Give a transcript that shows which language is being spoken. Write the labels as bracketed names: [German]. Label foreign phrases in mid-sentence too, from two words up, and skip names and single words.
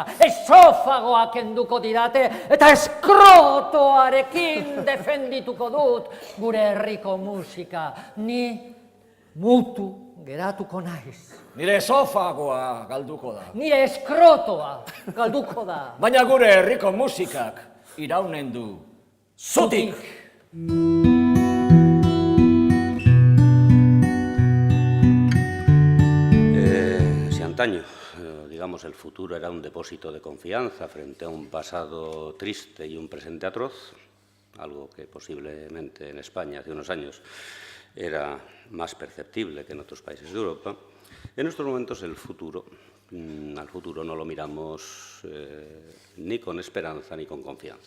[Basque] Esofagoa kenduko didate, eta eskrotoarekin defendituko dut gure herriko musika. Ni mutu geratuko naiz. Nire esofagoa galduko da. Nire eskrotoa galduko da. Baina gure herriko musikak iraunen du zutik. [Spanish] Si antaño, digamos, el futuro era un depósito de confianza frente a un pasado triste y un presente atroz, algo que posiblemente en España hace unos años era más perceptible que en otros países de Europa, en estos momentos al futuro no lo miramos ni con esperanza ni con confianza.